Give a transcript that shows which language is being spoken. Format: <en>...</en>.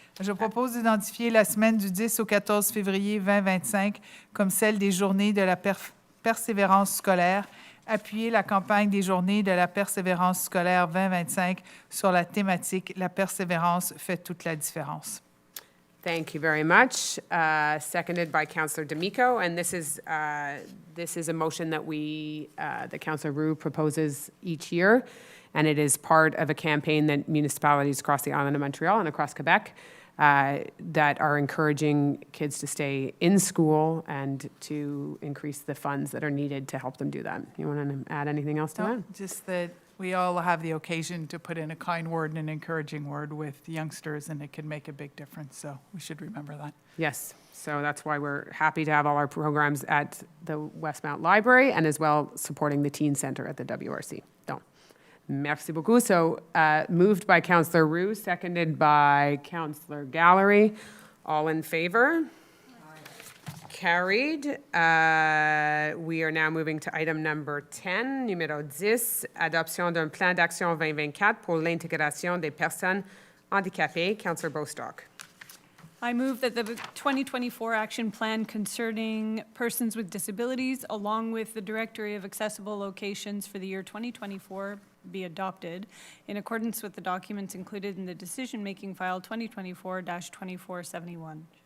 <fr>Je propose d'identifier la semaine du 10 au 14 février 2025 comme celle des journées de la persévérance scolaire, appuyer la campagne des journées de la persévérance scolaire 2025 sur la thématique « La persévérance fait toute la différence ».</fr> <en>Thank you very much. Seconded by Councillor D'Amico, and this is a motion that that Councillor Roux proposes each year, and it is part of a campaign that municipalities across the island of Montreal and across Quebec that are encouraging kids to stay in school and to increase the funds that are needed to help them do that. You want to add anything else to that? Just that we all have the occasion to put in a kind word and an encouraging word with youngsters, and it can make a big difference, so we should remember that. Yes, so that's why we're happy to have all our programs at the Westmount Library and as well supporting the Teen Center at the WRC.</en> <fr>Donc, merci beaucoup.</fr> <en>So moved by Councillor Roux, seconded by Councillor Gallery. All in favor? Carried. We are now moving to item number 10,</en> <fr>numéro 10, adoption d'un plan d'action 2024 pour l'intégration des personnes handicapées.</fr> <en>Councillor Bostock. I move that the 2024 action plan concerning persons with disabilities, along with the Directory of Accessible Locations for the year 2024, be adopted in accordance with the documents included in the decision-making file 2024-2471.</en>